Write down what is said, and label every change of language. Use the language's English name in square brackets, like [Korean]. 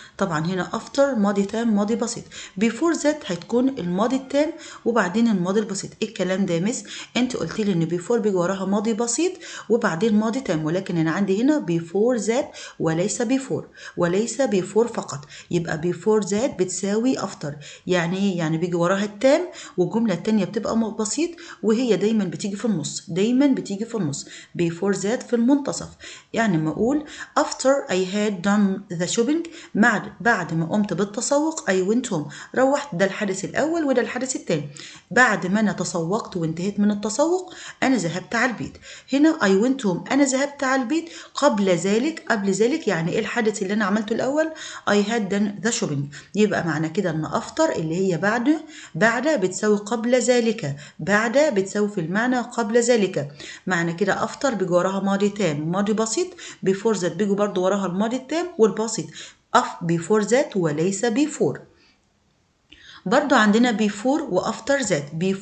[Arabic] طبعا هنا after ماضي تام ماضي بسيط. before that هتكون الماضي التام وبعدين الماضي البسيط. ايه الكلام ده يا مس؟ انت قلت لي ان before بيجي وراها ماضي بسيط وبعدين ماضي تام، ولكن انا عندي هنا before that وليس before فقط. يبقى before that بتساوي after. يعني ايه؟ يعني بيجي وراها التام والجمله التانيه بتبقى بسيط، وهي دايما بتيجي في النص، before that في المنتصف. يعني ما اقول [English] after I had done the shopping، [Arabic] بعد ما قمت بالتسوق [English] I went home، [Arabic] روحت. ده الحدث الأول وده الحدث الثاني. بعد ما أنا تسوقت وانتهيت من التسوق أنا ذهبت على البيت. هنا [English] I went home [Arabic] أنا ذهبت على البيت. قبل ذلك يعني إيه الحدث اللي أنا عملته الأول؟ [English] I had done the shopping. [Arabic] يبقى معنى كده إن after اللي هي بعد بتساوي قبل ذلك. بعد بتساوي في المعنى قبل ذلك. معنى كده after بيجي وراها ماضي تام ماضي بسيط، before that بيجي برضو وراها الماضي التام والبسيط. before that وليس before. برضو عندنا before وafter that.